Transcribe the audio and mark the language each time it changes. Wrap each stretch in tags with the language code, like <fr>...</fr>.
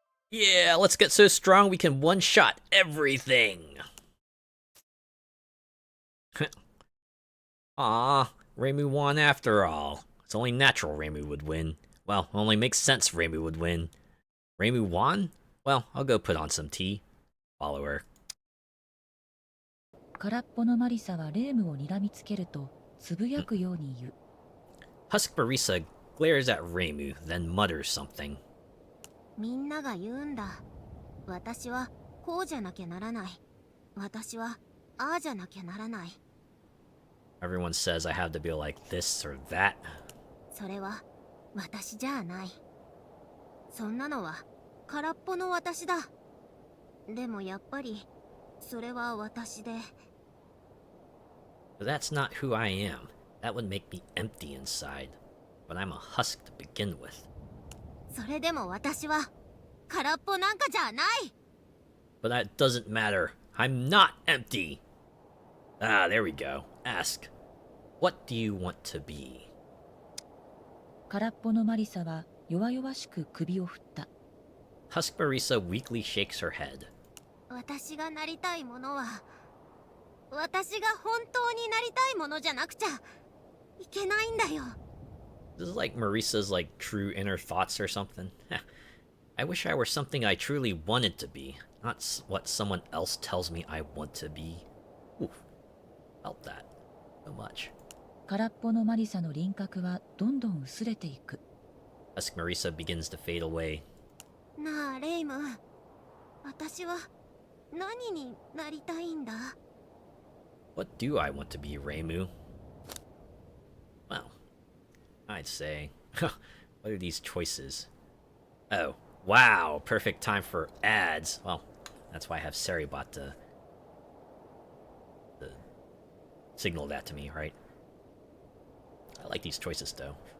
<en>Yeah, let's get so strong we can one-shot everything! Aw, Reimu won after all. It's only natural Reimu would win. Well, only makes sense Reimu would win. Reimu won? Well, I'll go put on some tea. Follow her.</en> <ja>空っぽのマリサはレームを睨みつけるとつぶやくように言う。</ja> <en>Husk Marisa glares at Reimu, then mutters something.</en> <ja>みんなが言うんだ。私はこうじゃなきゃならない。私はああじゃなきゃならない。</ja> <en>Everyone says I have to be like this or that.</en> <ja>それは私じゃない。そんなのは空っぽの私だ。でもやっぱりそれは私で。</ja> <en>But that's not who I am. That would make me empty inside. But I'm a husk to begin with.</en> <ja>それでも私は空っぽなんかじゃない。</ja> <en>But that doesn't matter. I'm not empty. Ah, there we go. Ask. What do you want to be?</en> <ja>空っぽのマリサは弱々しく首を振った。</ja> <en>Husk Marisa weakly shakes her head.</en> <ja>私がなりたいものは私が本当になりたいものじゃなくちゃいけないんだよ。</ja> <en>This is like Marisa's like true inner thoughts or something. I wish I were something I truly wanted to be, not what someone else tells me I want to be. Oof. Felt that so much.</en> <ja>空っぽのマリサの輪郭はどんどん薄れていく。</ja> <en>Husk Marisa begins to fade away.</en> <ja>なあレイム、私は何になりたいんだ？</ja> <en>What do I want to be, Reimu? Well, I'd say... what are these choices? Oh, wow! Perfect time for ads. Well, that's why I have Seribot to signal that to me, right? I like these choices, though.</en>